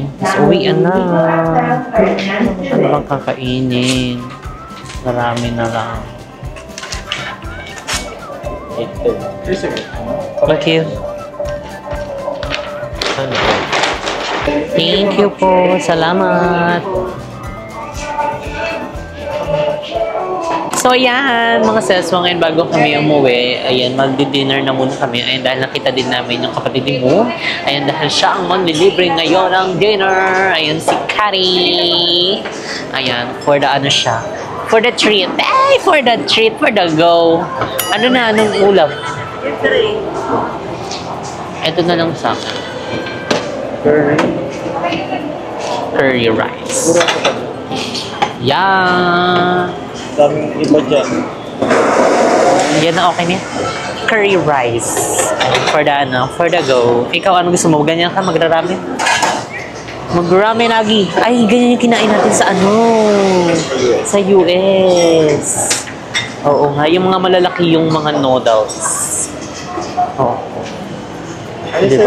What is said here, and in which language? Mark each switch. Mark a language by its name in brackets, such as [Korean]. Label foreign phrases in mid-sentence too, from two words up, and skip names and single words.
[Filipino] So, uwian na. Ano bang kakainin? Marami na lang. [English] Thank you. Thank you po. [Filipino] Salamat. So, ayan, mga seswa, ngayon bago kami umuwi, ayan, magdi-dinner na muna kami. Ayan, dahil nakita din namin yung kapatid ni Mo. Ayan, dahil siya ang manlilibre ngayon ng dinner. Ayan, si Kari. Ayan, [English] for the [Filipino] ano siya. [English] For the treat. Ay, for the treat, for the go. [Filipino] Ano na, anong ulam? Ito na lang sa akin. [English] Curry rice. Yeah. [Filipino] Daming iba dyan. Yan na okay niya. [English] Curry rice. For the ano, for the go. [Filipino] Ikaw, ano gusto mo? Ganyan ka? Magra-ramen? Mag-ramen, Agi. Ay, ganyan yung kinain natin sa ano? Sa US. Oo nga, yung mga malalaki yung mga noodles. Oo. Diba?